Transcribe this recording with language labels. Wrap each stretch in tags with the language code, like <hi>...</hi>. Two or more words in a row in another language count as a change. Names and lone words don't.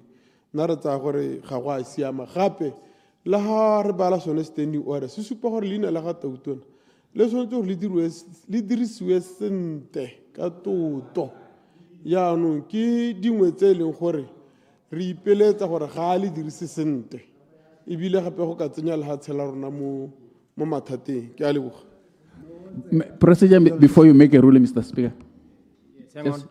<tn>Nna re tsaya gore ga go a siama gape le ha re bala sone</tn> <en>standing order</en> <tn>se supa gore leina la ga tautona le tshwanetse gore le dirisiwe sentle ka toto. Yaanong ke dingwe tse e leng gore re ipeletsa gore ga a le dirise sentle ebile gape go ka tsenya lehatshe la rona mo mathateng. Ke a leboga.</tn> <en>Procedure before you make a ruling, Mr. Speaker. Yes, hang on.</en>